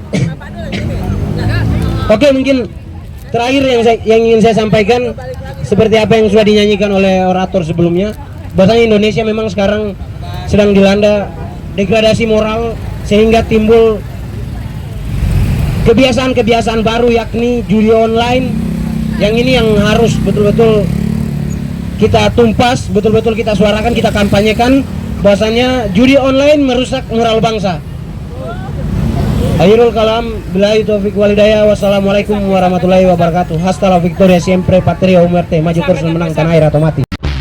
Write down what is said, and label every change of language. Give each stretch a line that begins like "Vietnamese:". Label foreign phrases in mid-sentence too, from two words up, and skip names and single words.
Indonesian: Oke, mungkin terakhir yang ingin saya sampaikan, seperti apa yang sudah dinyanyikan oleh orator sebelumnya, bahwasanya Indonesia memang sekarang sedang dilanda degradasi moral, sehingga timbul kebiasaan-kebiasaan baru, yakni judi online. Yang ini yang harus betul-betul kita tumpas, betul-betul kita suarakan, kita kampanyekan, bahwasanya judi online merusak moral bangsa.
Arabic: آخر الكلام بالله التوفيق والهداية والسلام عليكم ورحمة الله وبركاته.
Spanish: Hasta la victoria siempre, patria o muerte,
Indonesian: maju terus menang tanah air atau mati.